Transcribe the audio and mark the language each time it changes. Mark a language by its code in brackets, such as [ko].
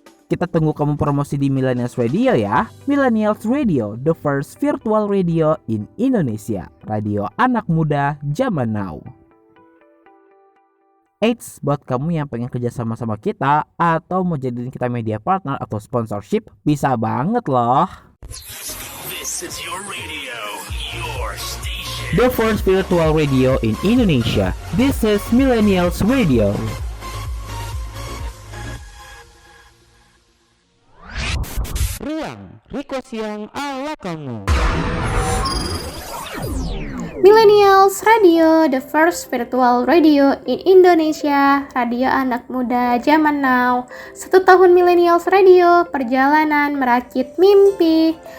[id] Kita tunggu kamu promosi di Millennials Radio ya. Millennials Radio, [en] the first virtual radio in Indonesia. [id] Radio anak muda zaman now. Eits, buat kamu yang pengen kerja sama kita atau mau jadiin kita media partner atau sponsorship, bisa banget loh. [en] This is your radio, your station. The first virtual radio in Indonesia. This is Millennials Radio. [id] Ruang request yang ala kamu. [en] Millennials Radio, the first virtual radio in Indonesia, [id] radio anak muda zaman now. 1 tahun Millennials Radio, perjalanan merakit mimpi.